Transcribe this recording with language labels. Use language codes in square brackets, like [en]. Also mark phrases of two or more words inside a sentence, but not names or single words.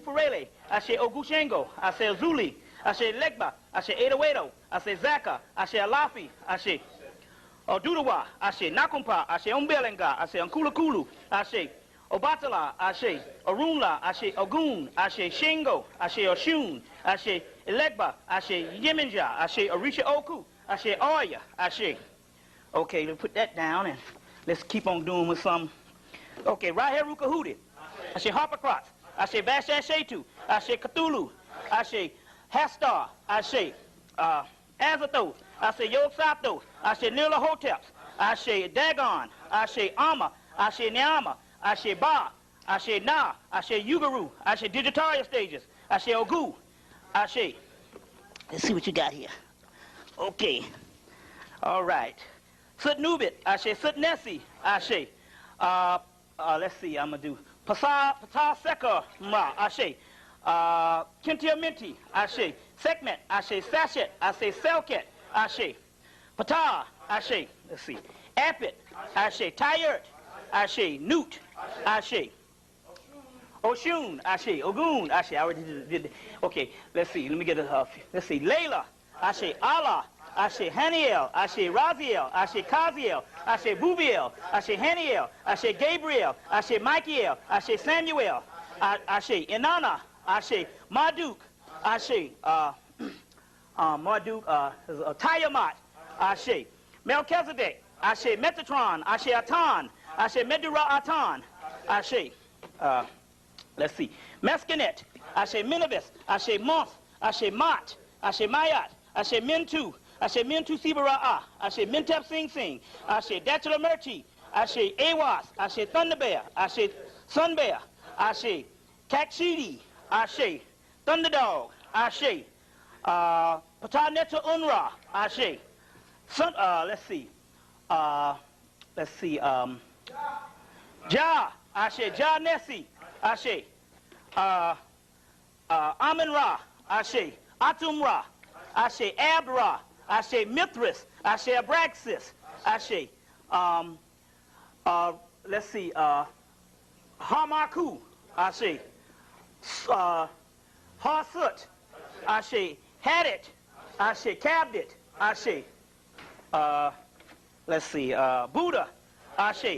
[en] Farele, Ashe Ogu Shango, Ashe Zuli, Ashe Legba, Ashe Edawedo, Ashe Zaka, Ashe Alafi, Ashe Odudawa, Ashe Nakumpa, Ashe Umbelenga, Ashe Ankulakulu, Ashe Obatala, Ashe Orunla, Ashe Ogun, Ashe Shingo, Ashe Oshun, Ashe Elegba, Ashe Yemenja, Ashe Orisha Oku, Ashe Oya, Ashe. Okay, let's put that down and let's keep on doing with some. Okay, right here, Rukahudi, Ashe Harpocrates, Ashe Vashashetu, Ashe Cthulhu, Ashe Hastar, Ashe Azathoth, Ashe Yog-Sophoth, Ashe Nilahotep, Ashe Dagon, Ashe Amma, Ashe Nyama, Ashe Ba, Ashe Na, Ashe Yugaru, Ashe Digitaria Stages, Ashe Ogu, Ashe. Let's see what you got here. Okay. All right. Sut Nubit, Ashe Sut Nessi, Ashe. Let's see, I'm going to do Pata Sekar Ma, Ashe. Kintia Minti, Ashe. Sekmet, Ashe Sachet, Ashe Selket, Ashe. Pata, Ashe. Let's see. Apit, Ashe. Tyert, Ashe. Newt, Ashe. Oshun, Ashe. Ogun, Ashe. I already did it. Okay, let's see. Let me get a let's see. Layla, Ashe. Allah, Ashe. Haniel, Ashe. Raziel, Ashe. Kaziel, Ashe. Bubiel, Ashe. Haniel, Ashe. Gabriel, Ashe. Michael, Ashe. Samuel, Ashe. Inanna, Ashe. Marduk, Ashe. Marduk, Tiamat, Ashe. Melchizedek, Ashe. Metatron, Ashe. Atan, Ashe. Medura Atan, Ashe. Let's see. Mescanet, Ashe. Minivis, Ashe. Month, Ashe. Mat, Ashe. Mayat, Ashe. Mintu, Ashe. Mintu Sibara'a, Ashe. Mintep Sing Sing, Ashe. Datula Merchi, Ashe. Awas, Ashe. Thunderbear, Ashe. Sunbear, Ashe. Kakshidi, Ashe. Thunderdog, Ashe. Pataneta Unra, Ashe. Let's see. Ja, Ashe. Ja Nessi, Ashe. Amun Ra, Ashe. Atum Ra, Ashe. Abra, Ashe. Mithras, Ashe. Abraxas, Ashe. Let's see. Hamaku, Ashe. Harsut, Ashe. Hadit, Ashe. Cabdit, Ashe. Let's see. Buddha, Ashe.